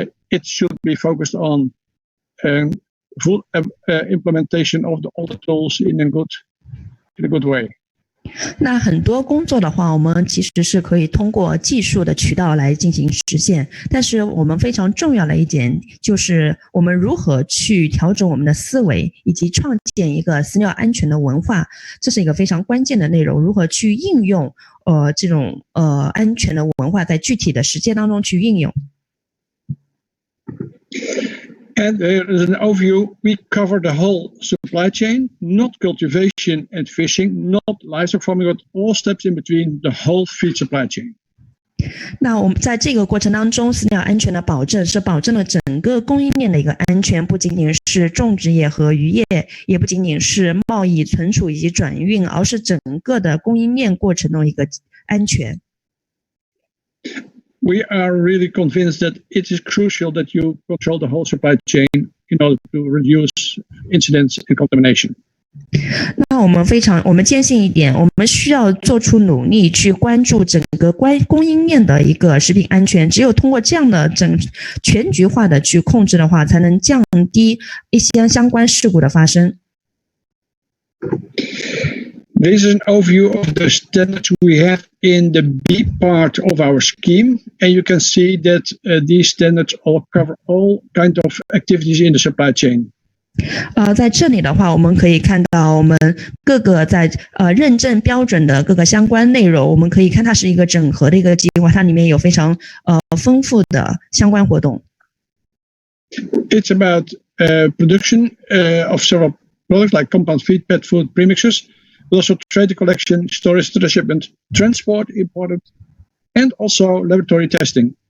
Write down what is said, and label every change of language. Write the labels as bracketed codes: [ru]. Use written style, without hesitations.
[en] It should be focused on full implementation of all the tools in a good way. [zh] 那很多工作的话，我们其实是可以通过技术的渠道来进行实现，但是我们非常重要的一点就是我们如何去调整我们的思维，以及创建一个饲料安全的文化，这是一个非常关键的内容。如何去应用这种安全的文化在具体的实践当中去运用。 [en] And there is an overview. We cover the whole supply chain, not cultivation and fishing, not livestock farming, but all steps in between the whole feed supply chain. [zh] 那我们在这个过程当中，饲料安全的保证是保证了整个供应链的一个安全，不仅仅是种植业和渔业，也不仅仅是贸易、存储以及转运，而是整个的供应链过程的一个安全。 [en] We are really convinced that it is crucial that you control the whole supply chain in order to reduce incidents and contamination. [zh] 那我们坚信一点，我们需要做出努力去关注整个供应链的一个食品安全。只有通过这样的全局化的去控制的话，才能降低一些相关事故的发生。 [en] This is an overview of the standards we have in the B part of our scheme, and you can see that these standards all cover all kinds of activities in the supply chain. [zh] 在这里的话，我们可以看到我们各个在认证标准的各个相关内容，我们可以看它是一个整合的一个计划，它里面有非常丰富的相关活动。 [en] It's about production of several products like compound feed, pet food, premixes, but also trade collection, storage, shipment, transport, imported, and also laboratory testing.